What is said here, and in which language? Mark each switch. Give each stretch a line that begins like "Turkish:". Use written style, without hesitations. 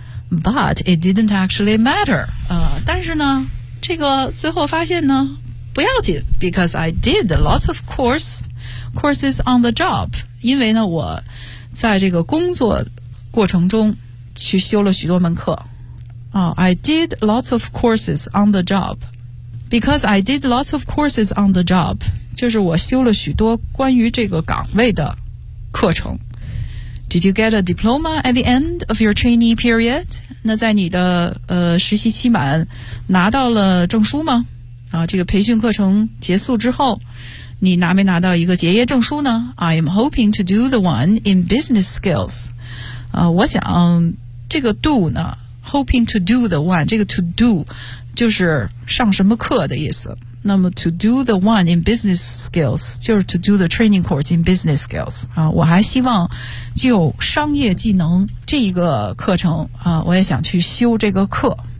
English: But it didn't actually matter.
Chinese: 但是呢这个最后发现呢不要紧，
English: because I did lots of courses on the job.
Chinese: 因为呢我在这个工作过程中去修了许多门课。
English: I did lots of courses on the job. Because I did lots of courses on the job.
Chinese: 就是我修了许多关于这个岗位的课程。
English: Did you get a diploma at the end of your trainee period?
Chinese: 那在你的实习期满拿到了证书吗？啊，这个培训课程结束之后你拿没拿到一个结业证书呢？
English: I am hoping to do the one in business skills。
Chinese: 我想这个 do 呢，
English: hoping to do the one，
Chinese: 这个 to do 就是上什么课的意思。那么
English: to do the one in business skills
Chinese: 就是 to do the training course in business skills、我还希望就商业技能这一个课程、我也想去修这个课。